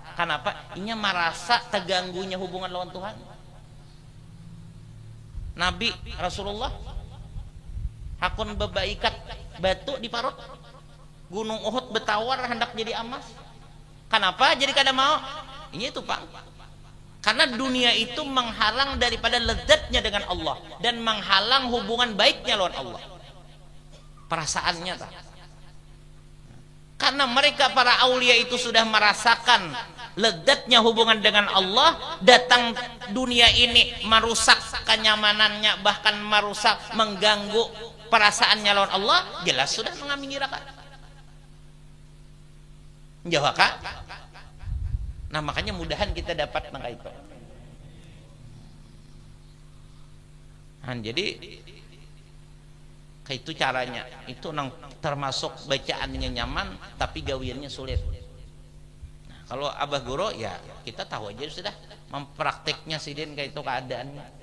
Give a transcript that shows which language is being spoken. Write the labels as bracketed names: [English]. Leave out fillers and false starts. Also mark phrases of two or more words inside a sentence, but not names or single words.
[Indonesian] Kenapa? [Banjar] Inya merasa terganggunya hubungan lawan Tuhan. Nabi Rasulullah hakun bebaikat batu di parut gunung Uhud betawar hendak jadi emas. Kenapa jadi kada mau? [Indonesian] Ini itu Pak, karena dunia itu menghalang daripada lezatnya dengan Allah dan menghalang hubungan baiknya lawan Allah, perasaannya tak. Karena mereka para aulia itu sudah merasakan lezatnya hubungan dengan Allah, datang dunia ini merusak kenyamanannya, bahkan merusak, mengganggu perasaannya lawan Allah, jelas sudah mengambil neraka. Jawab Kak. Nah makanya mudahan kita dapat nangka itu. Nah, jadi kayak itu caranya. [Banjar] Itu nang termasuk bacaannya nyaman tapi gawiannya sulit. Kalau Abah Guru ya kita tahu aja sudah memprakteknya sidin kayak itu keadaannya.